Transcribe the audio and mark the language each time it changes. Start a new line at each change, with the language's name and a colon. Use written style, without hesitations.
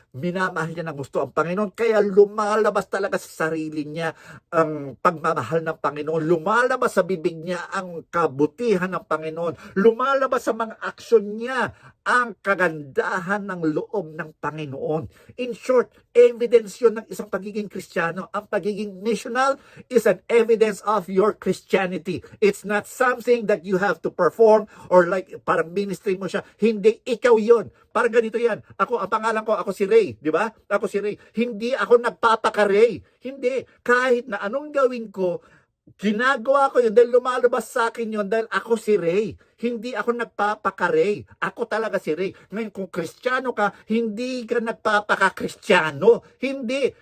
Filipino: Minamahal niya ng gusto ang Panginoon. Kaya lumalabas talaga sa sarili niya ang pagmamahal ng Panginoon. Lumalabas sa bibig niya ang kabutihan ng Panginoon. Lumalabas sa mga aksyon niya ang kagandahan ng loob ng Panginoon. In short, evidence yun ng isang pagiging Kristiyano. Ang pagiging
English: missional is an evidence of your Christianity. It's not something that you have to perform or like
Filipino: parang ministry mo siya. Hindi, ikaw yun. Parang ganito yan. Ang pangalan ko, ako si Ray. Di ba? Ako si Ray. Hindi ako nagpapaka-Ray. Hindi. Kahit na anong gawin ko, ginagawa ko yun dahil lumalabas sa akin yun dahil ako si Ray. Hindi ako nagpapaka-Ray. Ako talaga si Ray. Ngayon, kung Kristiyano ka, hindi ka nagpapaka-Kristiyano. Hindi.